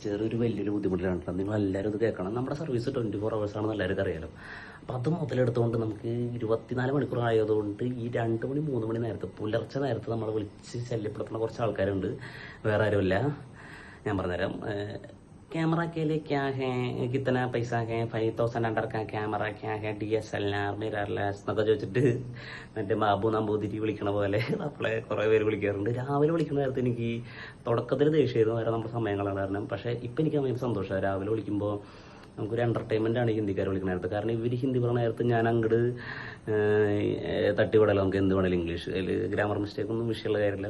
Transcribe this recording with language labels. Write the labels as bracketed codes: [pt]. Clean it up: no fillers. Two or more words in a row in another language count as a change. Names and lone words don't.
[ml] ചെറിയൊരു വലിയൊരു ബുദ്ധിമുട്ടിലാണ്. നിങ്ങൾ എല്ലാവരും ഇത് കേൾക്കണം. നമ്മുടെ സർവീസ് 24 hours ആണെന്ന് എല്ലാവർക്കും അറിയാലോ. അപ്പം അത് മുതലെടുത്തുകൊണ്ട് നമുക്ക് 24 മണിക്കൂർ ആയതുകൊണ്ട് ഈ 2 മണി 3 മണി നേരത്ത് പുലർച്ചെ നേരത്ത് നമ്മളെ വിളിച്ച് ശല്യപ്പെടുത്തുന്ന കുറച്ച് ആൾക്കാരുണ്ട്. വേറെ ആരുമില്ല, ഞാൻ പറഞ്ഞുതരാം. [hi] कैमरा के लिए क्या है, कितना पैसा है, 5000 अंडर का कैमरा क्या है, [ml] DSLR മിറർലെസ് എന്നൊക്കെ ചോദിച്ചിട്ട് മറ്റേ ബാബു നമ്പൂതിരി വിളിക്കണ പോലെ നമ്മളെ കുറേ പേര് വിളിക്കാറുണ്ട്. രാവിലെ വിളിക്കുന്ന നേരത്ത് എനിക്ക് തുടക്കത്തിൽ ദേഷ്യമായിരുന്നു, വേറെ നമ്മുടെ സമയങ്ങളാണ് കാരണം. പക്ഷേ ഇപ്പം എനിക്ക് ഭയങ്കര സന്തോഷമാണ്. രാവിലെ വിളിക്കുമ്പോൾ നമുക്കൊരു എൻ്റർടൈൻമെൻ്റ് ആണ് ഹിന്ദിക്കാർ വിളിക്കുന്ന നേരത്ത്. കാരണം ഇവർ ഹിന്ദി പറഞ്ഞ നേരത്ത് ഞാൻ അങ്ങോട്ട് തട്ടിവിടല്ലോ, നമുക്ക് എന്ത് വേണേലും ഇംഗ്ലീഷ്, അതിൽ [en] grammar mistake [ml] ഒന്നും വിഷയമുള്ള കാര്യമില്ല.